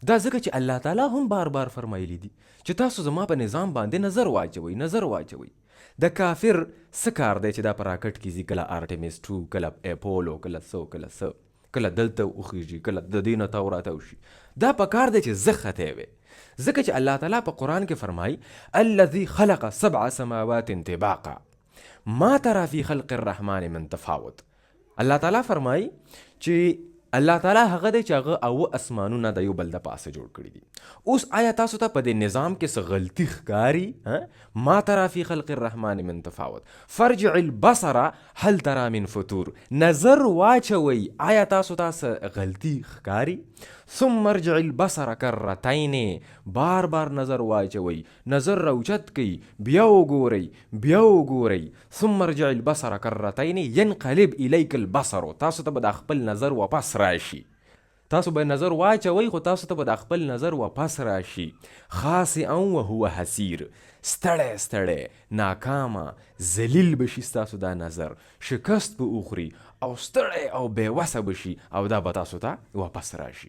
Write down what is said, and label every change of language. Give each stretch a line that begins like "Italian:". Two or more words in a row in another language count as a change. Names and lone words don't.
Pashto: دا ځکه چې الله تعالی هم بار بار فرمایلی دي چې تاسو زما په نظام باندې نظر واچوئ. د کافر څه کار دی چې دا په راکټ کې ځي، کله آرټیمیس 2، کله اپولو، کله دلته وخیږي، کله د دې نه تاو راتاو شي. دا په کار دی چې زه خطی وی. ځکه چې الله تعالی په قرآن کې فرمایي
Arabic: الذي خلق 7 سماوات طباقا ما ترى في خلق الرحمن من تفاوت.
Pashto: الله تعالی فرمایي چې الله تعالی هغه دی چې هغه او اسمانونه د یو بل د پاسه جوړ کړي دي. اوس آیا تاسو ته په دې نظام کې څه غلطي ښکاري؟
Arabic: ما ترى في خلق الرحمن من تفاوت فرجع البصر هل ترى من فطور.
Pashto: نظر واچوئ، آیا تاسو ته څه غلطي ښکاري؟
Arabic: ثم ارجع البصر کرتین،
Pashto: بار بار نظر واچوئ، نظر راوچت کئ، بیا وګورئ.
Arabic: ثم ارجع البصر کرتین ينقلب الیک البصر.
Pashto: تاسو ته به د خپل نظر واپس راشي. تاسو به نظر واچوئ خو تاسو ته به د خپل نظر واپس راشي.
Arabic: خاسئا وهو حسیر،
Pashto: ستړی ناکامه ذلیل بشي ستاسو دا نظر، شکست به اخوري او ستړی او بېوسه بشي او دا به تاسو ته واپس راشي.